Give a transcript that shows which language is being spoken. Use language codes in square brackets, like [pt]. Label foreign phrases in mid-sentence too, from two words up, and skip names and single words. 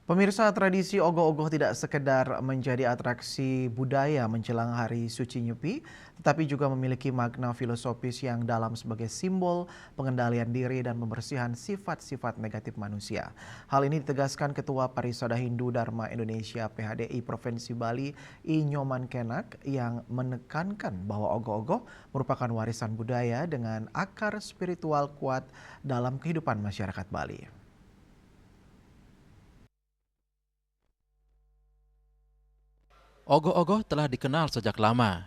[id] Pemirsa, tradisi ogoh-ogoh tidak sekedar menjadi atraksi budaya menjelang Hari Suci Nyepi, tetapi juga memiliki makna filosofis yang dalam sebagai simbol pengendalian diri dan pembersihan sifat-sifat negatif manusia. Hal ini ditegaskan Ketua Parisada Hindu Dharma Indonesia PHDI Provinsi Bali, I Nyoman Kenak, yang menekankan bahwa ogoh-ogoh merupakan warisan budaya dengan akar spiritual kuat dalam kehidupan masyarakat Bali. Ogoh-ogoh telah dikenal sejak lama.